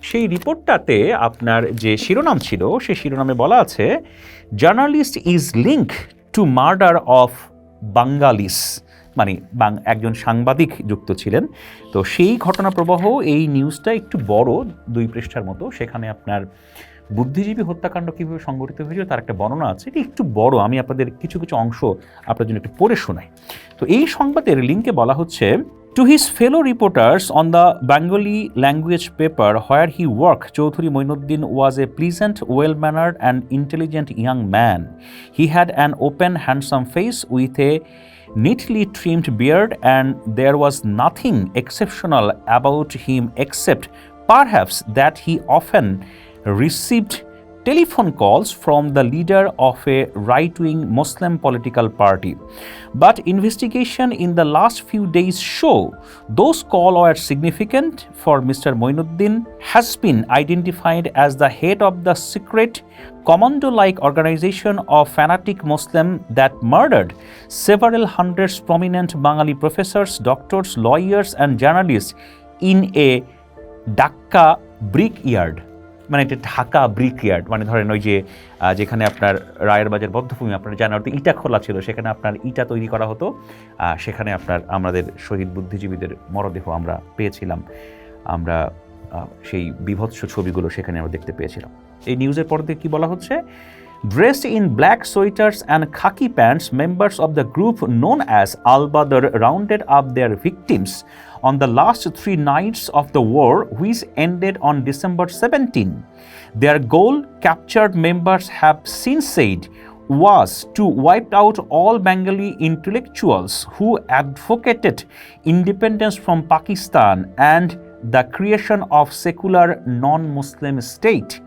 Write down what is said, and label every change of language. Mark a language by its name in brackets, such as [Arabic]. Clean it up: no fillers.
[Bangla] সেই রিপোর্টটাতে আপনার যে শিরোনাম ছিল, সেই শিরোনামে বলা আছে, [English] Journalist is link to murder of Bengalis. [Bangla] মানে একজন সাংবাদিক যুক্ত ছিলেন। তো সেই ঘটনা প্রবাহ, এই নিউজটা একটু বড়, 2 পৃষ্ঠার মতো। সেখানে আপনার বুদ্ধিজীবী হত্যাকাণ্ড কীভাবে সংঘটিত হয়েছিল তার একটা বর্ণনা আছে। এটি একটু বড়, আমি আপনাদের কিছু অংশ আপনার জন্য একটু পড়ে শোনাই। তো এই সংবাদের লিঙ্কে বলা হচ্ছে, [English] To his fellow reporters on the Bengali language paper where he worked, Chaudhuri Moinuddin was a pleasant, well-mannered and intelligent young man. He had an open, handsome face with a neatly trimmed beard, and there was nothing exceptional about him except perhaps that he often received telephone calls from the leader of a right-wing Muslim political party. But investigation in the last few days show those calls were significant, for Mr. Moinuddin has been identified as the head of the secret commando-like organization of fanatic Muslim that murdered several hundreds prominent Bengali professors, doctors, lawyers and journalists in a Dhaka brickyard. [Bangla] মানে এটা ঢাকা ব্রিকইয়ার্ড, মানে ধরেন ওই যে যেখানে আপনার রায়ের বাজার বদ্ধভূমি, আপনার জানার তো ইটা খোলা ছিল, সেখানে আপনার ইটা তৈরি করা হতো। সেখানে আপনার আমাদের শহীদ বুদ্ধিজীবীদের মরদেহ আমরা পেয়েছিলাম। আমরা সেই বিভৎস ছবিগুলো সেখানে আমরা দেখতে পেয়েছিলাম। এই নিউজের পরে কি বলা হচ্ছে, [English] Dressed in black sweaters and khaki pants, members of the group known as Al-Badr rounded up their victims on the last 3 nights of the war, which ended on December 17. Their goal, captured members have since said, was to wipe out all Bengali intellectuals who advocated independence from Pakistan and the creation of secular non-Muslim state.